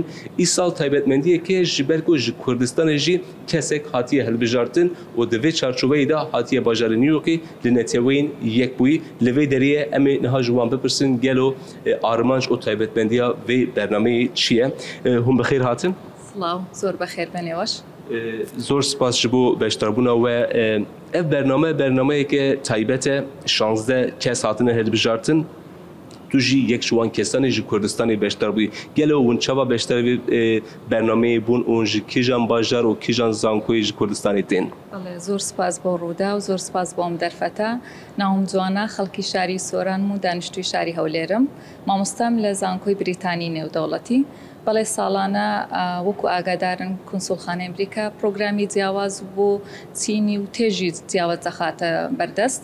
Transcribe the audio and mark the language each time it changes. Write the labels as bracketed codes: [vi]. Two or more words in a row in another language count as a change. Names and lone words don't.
[ku] Îsal taybetmendiyeke ji ber ku ji Kurdistanê jî kesek hatiye hilbijartin û di vê çarçoveyê de hatiye bajarê New Yorkê li neteweyîn yek bûyî. Li vê derê em ê niha ji wan bipirsin gelo armanc û taybetmendiya vê bernameyê çi ye? Hûn bi xêr hatin? [ckb] سڵاو زۆر بەخێر بنێوەش زۆر سپاس [ku] ji bo beşdarbûna we. Ev bernameyeke taybet e 16 kes hatine hilbijartin. Tu jî yek ji wan kesanê ji Kurdistanê beşdar bûyî. Gelo hûn çawa beşdar vê bernameyê bûn û ji kîjan bajar û kîjan zankoyê ji Kurdistanê tên? [ckb] زۆر سپاس بۆ ڕوودا و زۆر سپاس بۆ ئەم دەرفەتە. ناوم جوانە خەڵکی شاری سۆران و دانیشتووی شاری هەولێرم. مامۆستام لە زانکۆی بریتانی نێودەوڵەتی. بەڵێ ساڵانە وەکو ئاگادارن کونسوڵخانەی ئەمریکا پرۆگرامی جیاواز بۆ چینی و تێژی جیاواز دەخاتە بەردەست.